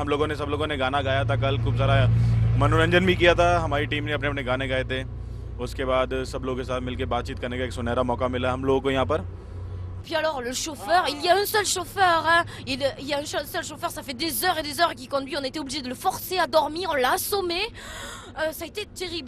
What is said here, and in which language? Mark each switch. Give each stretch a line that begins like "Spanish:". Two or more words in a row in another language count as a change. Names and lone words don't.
Hindi: सब लोगों ने गाना गाया था कल, खूब सारा मनोरंजन भी किया था। हमारी टीम ने अपने अपने गाने गाए थे। उसके बाद सब लोगों के साथ मिलकर बातचीत करने का एक सुनहरा मौका मिला हम लोगों को यहाँ पर।
French: Puis alors le chauffeur, il y a un seul chauffeur, hein. Il y a un seul chauffeur, ça fait des heures et des heures qu'il conduit, on était obligé de le forcer à dormir, on l'a assommé, ça a été terrible.